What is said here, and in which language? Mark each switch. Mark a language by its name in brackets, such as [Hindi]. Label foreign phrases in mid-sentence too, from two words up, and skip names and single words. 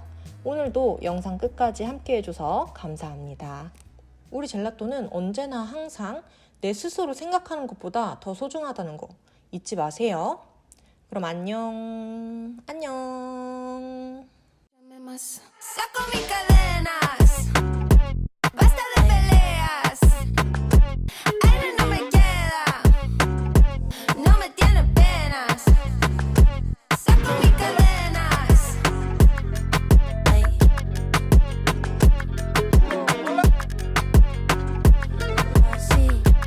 [Korean] 오늘도 영상 끝까지 함께 해줘서 감사합니다. 우리 젤라또는 언제나 항상 내 스스로 생각하는 것보다 더 소중하다는 거 잊지 마세요. 그럼 안녕. 안녕. [Spanish] Saco mis cadenas, basta de peleas. Aire no me queda, no me tiene penas. Saco mis cadenas. Ay. Sí.